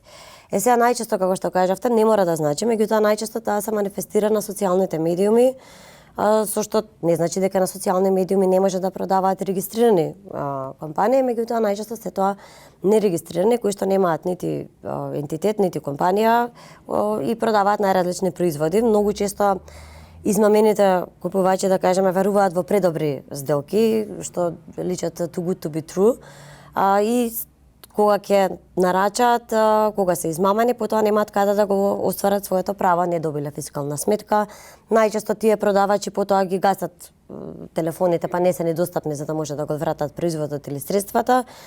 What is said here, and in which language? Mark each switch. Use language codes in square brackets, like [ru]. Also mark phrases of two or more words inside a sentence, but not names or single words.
[mk] Сега најчесто, како што кажавте, не мора да значи, меѓутоа најчесто таа се манифестира на социјалните медиуми, со што не значи дека на социјални медиуми не може да продаваат регистрирани компании, меѓутоа најчесто се тоа нерегистрирани кои што немаат нити ентитет, нити компанија и продаваат најразлични производи. Многу често измамените купувачи, да кажеме, веруваат во предобри сделки, што личат [en] too good to be true, [mk] и кога ќе нарачаат, кога се измамени, потоа немаат каде да го остварат своето право, не добиле фискална сметка. Најчесто тие продавачи потоа ги гасат телефоните, па не се недостапни за да може да го вратат производот или средствата.